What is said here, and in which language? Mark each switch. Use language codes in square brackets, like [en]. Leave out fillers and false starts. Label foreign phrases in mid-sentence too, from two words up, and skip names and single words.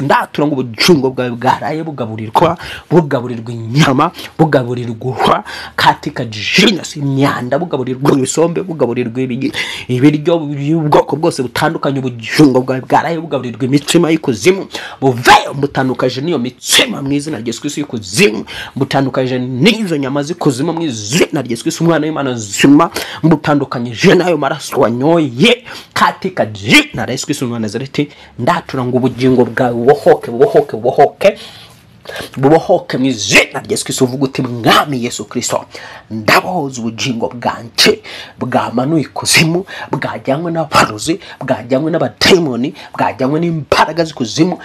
[rw] Ndatura ngo ubugingo bwawe bwaraye bugaburirwa inyama, bugaburirwa katika genus imyanda, bugaburirwa ibisombe, bugaburirwa ibiryo by'ubwoko bwose butandukanye. Ubugingo bwawe bwaraye bugaburirwa imitsima y'ikuzimu buveyo, butandukaje n'iyo mitsima mu izina rya Yesu Kristo y'ikuzimu, butandukaje n'izo nyama z'ikuzimu mu izina rya Yesu Kristo umwana w'Imana nzima, butandukanyije n'ayo maraso wanyoye [sw] katika jina la Yesu Kristo wa Nazareti. [rw] Ndatura ngo ubugingo bwawe bubohoke mu izina rya Yesu Kristo. Uvuga uti mwami Yesu Kristo, ndabohoza ubugingo bwanje bwamanuye ikuzimu, bwajyanywe n'abarozi, bwajyanywe n'abadayimoni, bwajyanywe n'imbaraga z'ikuzimu.